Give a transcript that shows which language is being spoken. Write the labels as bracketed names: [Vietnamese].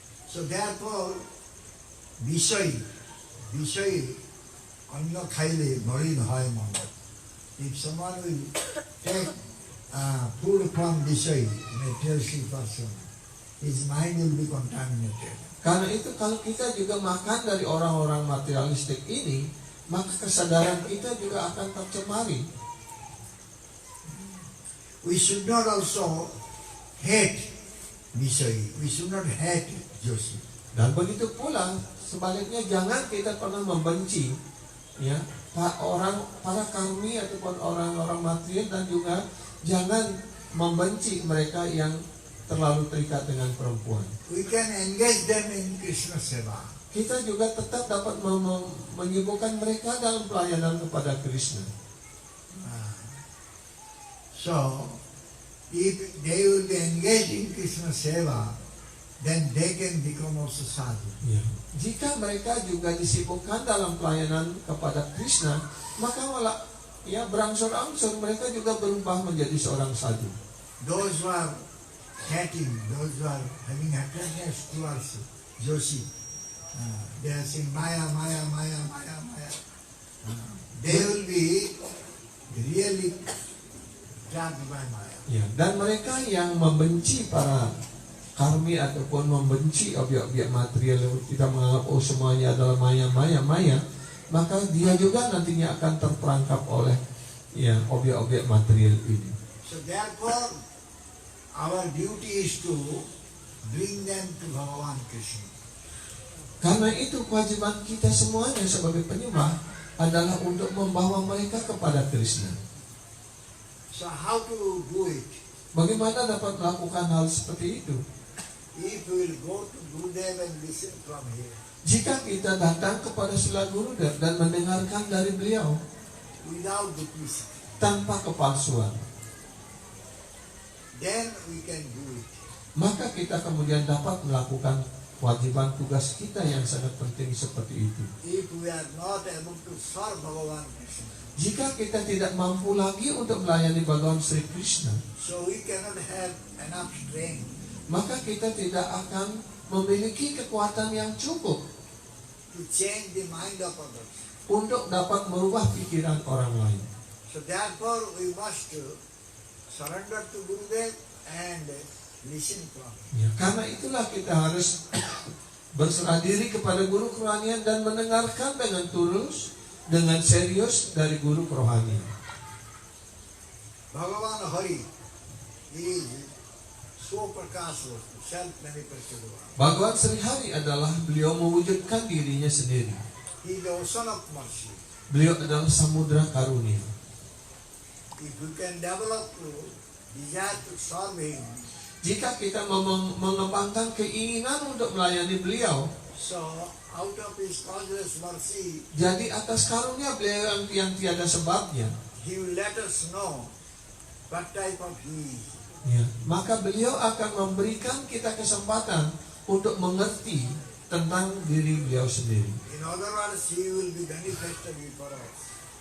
[English] So therefore, [Bangla] Vishay, বিষয় অন্য খাইলে মলিন হয় মন। [English] If someone will take food from বিষয়, materialistic person, his mind will be contaminated. [Indonesian] Karena itu kalau kita juga makan dari orang-orang materialistik ini, maka kesadaran kita juga akan tercemari. [English] We should not also hate বিষয়. We should not hate Joshi. [Indonesian] Dan begitu pula sebaliknya, jangan kita pernah membenci ya para karmi ataupun orang-orang material, dan juga jangan membenci mereka yang terlalu terikat dengan perempuan. [English] We can engage them in Krishna Seva. [Indonesian] Kita juga tetap dapat menyibukkan mereka dalam pelayanan kepada Krishna. [English] So, if they will be engaged in Krishna Seva, then they can become also sadhu. [Indonesian] Ya. Jika mereka juga disibukkan dalam pelayanan kepada Krishna, maka malah ya berangsur-angsur mereka juga berubah menjadi seorang sadhu. [English] Those who are hating, those who are having attachment towards Joshi, they are saying Maya, Maya, Maya, Maya, Maya. They will be really trapped by Maya. [Indonesian] Ya, dan mereka yang membenci para karmi ataupun membenci objek-objek material, kita menganggap oh semuanya adalah maya, maka dia juga nantinya akan terperangkap oleh ya objek-objek material ini. [English] So therefore, our duty is to bring them to Bhagavan Krishna. [Indonesian] Karena itu kewajiban kita semuanya sebagai penyembah adalah untuk membawa mereka kepada Krishna. [English] So how to do it? [Indonesian] Bagaimana dapat melakukan hal seperti itu? [English] If we will go to Gurudev and listen from here, [Indonesian] Jika kita datang kepada Srila Gurudev dan mendengarkan dari beliau [English] without duplicity, [Indonesian] tanpa kepalsuan, [English] then we can do it. [Indonesian] maka kita kemudian dapat melakukan kewajiban tugas kita yang sangat penting seperti itu. [English] If we are not able to serve Bhagavan Krishna, [Indonesian] Jika kita tidak mampu lagi untuk melayani Bhagawan Sri Krishna, [English] so we cannot have enough strength [Indonesian] maka kita tidak akan memiliki kekuatan yang cukup [English] to change the mind of others. [Indonesian] untuk dapat merubah pikiran orang lain. [English] So therefore we must surrender to Gurudev and listen from him. [Indonesian] Ya, karena itulah kita harus berserah diri kepada guru kerohanian dan mendengarkan dengan tulus, dengan serius dari guru kerohanian. [English] Bhagavan Hari is so prakasha, self-manifested one. [Indonesian] Bhagawan Sri Hari adalah beliau mewujudkan dirinya sendiri. [English] He is the ocean of mercy. [Indonesian] Beliau adalah samudra karunia. [English] If we can develop desire to serve him, [Indonesian] Jika kita mengembangkan keinginan untuk melayani beliau, [English] so out of his causeless mercy, [Indonesian] jadi atas karunia beliau yang tiada sebabnya, [English] he will let us know what type of he is. [Indonesian] ya, maka beliau akan memberikan kita kesempatan untuk mengerti tentang diri beliau sendiri. [English] In other words, he will be manifested before us.